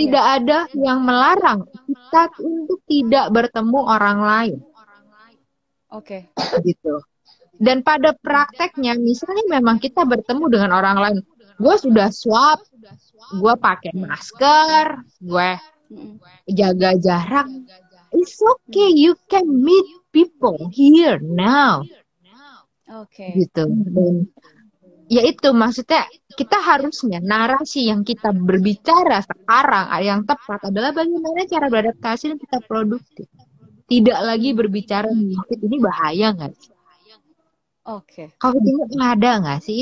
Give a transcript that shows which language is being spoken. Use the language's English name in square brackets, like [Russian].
[Indonesian] tidak ada yang melarang kita untuk tidak bertemu orang lain Oke. gitu. Dan pada prakteknya, misalnya memang kita bertemu dengan orang lain, gue sudah swab, gue pakai masker, gue jaga jarak. [English] It's okay, you can meet people here now. [Indonesian] Gitu. Dan ya itu maksudnya kita harusnya narasi yang kita berbicara sekarang yang tepat adalah bagaimana cara beradaptasi dan tetap produktif. Tidak lagi berbicara COVID ini bahaya nggak sih? COVID ini ada nggak sih?